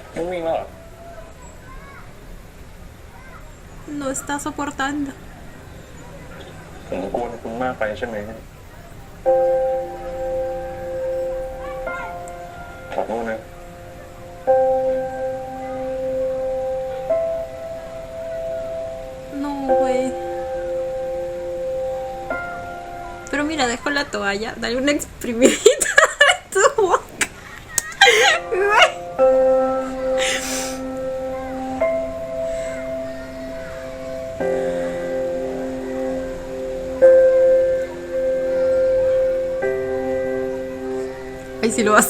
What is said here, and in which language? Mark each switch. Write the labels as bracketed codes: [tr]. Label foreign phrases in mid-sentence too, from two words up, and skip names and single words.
[th] วิ่งแล้วเหรอ [es] No está soportando. [th] ผมกวนคุณมากไปใช่ไหมขอโทษนะ [es] No, güey. Pero mira, dejo la toalla. Dale una exprimidita a tu boca. Güey. Ay, sí lo va a hacer.